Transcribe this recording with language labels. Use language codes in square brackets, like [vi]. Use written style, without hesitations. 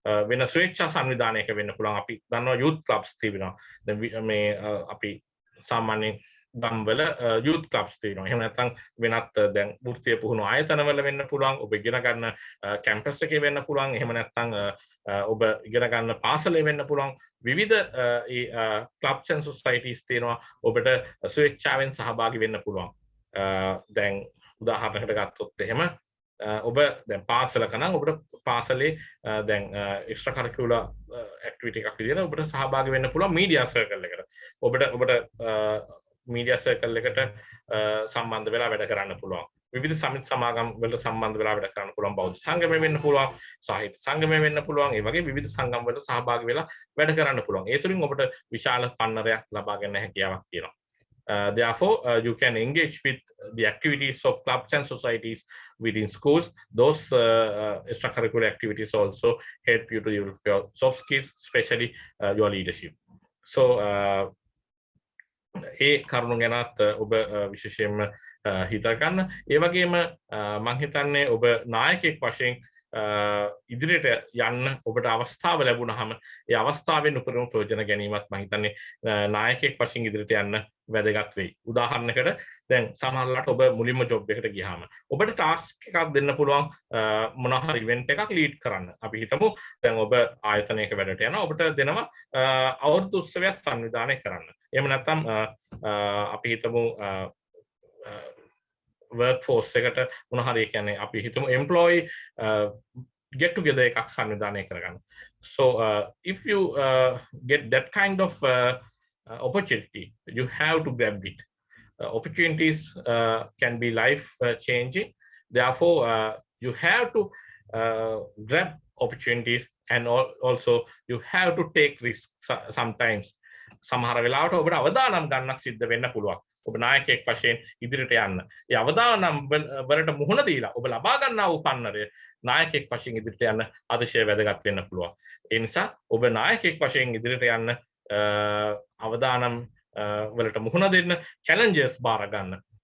[si] වෙන ස්වේච්ඡා සංවිධානයක වෙන්න පුළුවන්. අපි දන්නවා youth clubs තිබෙනවා. දැන් මේ අපි සාමාන්‍යයෙන් ගම්වල youth clubs තියෙනවා. එහෙම නැත්නම් වෙනත් දැන් වෘත්තීය පුහුණු ආයතනවල වෙන්න පුළුවන්. ඔබ ඉගෙන ගන්න කැම්පස් එකේ වෙන්න පුළුවන්. එහෙම නැත්නම් ඔබ ඉගෙන ගන්න පාසලේ වෙන්න පුළුවන්. විවිධ clubs and societies තියෙනවා. ඔබට ස්වේච්ඡාවෙන් සහභාගී වෙන්න පුළුවන්. දැන් උදාහරණයකට ගත්තොත් එහෙම ඔබ දැන් පාසලක නම් ඔබට පාසලේ දැන් එක්ස්ට්‍රා කරිකියුලර් ඇක්ටිවිටි එකක් විදිහට ඔබට සහභාගී වෙන්න පුළුවන් මීඩියා සර්කල් එකට. ඔබට මීඩියා සර්කල් එකට සම්බන්ධ වෙලා වැඩ කරන්න පුළුවන්. විවිධ සමිති සමාගම් වලට සම්බන්ධ වෙලා වැඩ කරන්න පුළුවන්. බෞද්ධ සංගමය වෙන්න පුළුවන්, සාහිත්‍ය සංගමය වෙන්න පුළුවන්. ඒ වගේ විවිධ සංගම් වලට සහභාගී වෙලා වැඩ කරන්න පුළුවන්. ඒ තුලින් ඔබට විශාල පන්නරයක් ලබා ගන්න හැකියාවක් තියෙනවා. [en] Therefore, you can engage with the activities of clubs and societies within schools. Those extracurricular activities also help you to develop your soft skills, especially your leadership. [si] So, ඒ කරුණු ගැනත් ඔබ විශේෂයෙන්ම හිතා ගන්න. ඒ වගේම මම හිතන්නේ ඔබ නායකයෙක් වශයෙන් ඉදිරියට යන්න ඔබට අවස්ථාව ලැබුණාම ඒ අවස්ථාවෙන් උපරිම ප්‍රයෝජන ගැනීමත් මම හිතන්නේ නායකයෙක් වශයෙන් ඉදිරියට යන්න වැදගත් වෙයි. උදාහරණයකට දැන් සමහරවිට ඔබ මුලින්ම ජොබ් එකට ගියාම ඔබට ටාස්ක් එකක් දෙන්න පුළුවන් මොනවා හරි ඉවෙන්ට් එකක් ලීඩ් කරන්න. අපි හිතමු දැන් ඔබ ආයතනයක වැඩට යනවා ඔබට දෙනවා අවුරුදු උත්සවයක් සංවිධානය කරන්න. එහෙම නැත්නම් අපි හිතමු workforce එකට මොනවා හරි කියන්නේ අපි හිතමු employee get together එකක් සංවිධානය කරගන්න. [en] So if you get that kind of opportunity, you have to grab it. Opportunities can be life changing. Therefore, you have to grab opportunities, and also you have to take risks sometimes. [si] සමහර වෙලාවට ඔබට අවදානම් ගන්නක් සිද්ධ වෙන්න පුළුවන්. ඔබ නායකයෙක් වශයෙන් ඉදිරියට යන්න. ඒ අවදානම් වලට මුහුණ දීලා ඔබ ලබා ගන්නා වූ පන්නරය නායකයෙක් වශයෙන් ඉදිරියට යන්න අතිශය වැදගත් වෙන්න පුළුවන්. ඒ නිසා ඔබ නායකයෙක් වශයෙන් ඉදිරියට යන්න අවදානම් වලට මුහුණ දෙන්න, challenges බාර ගන්න.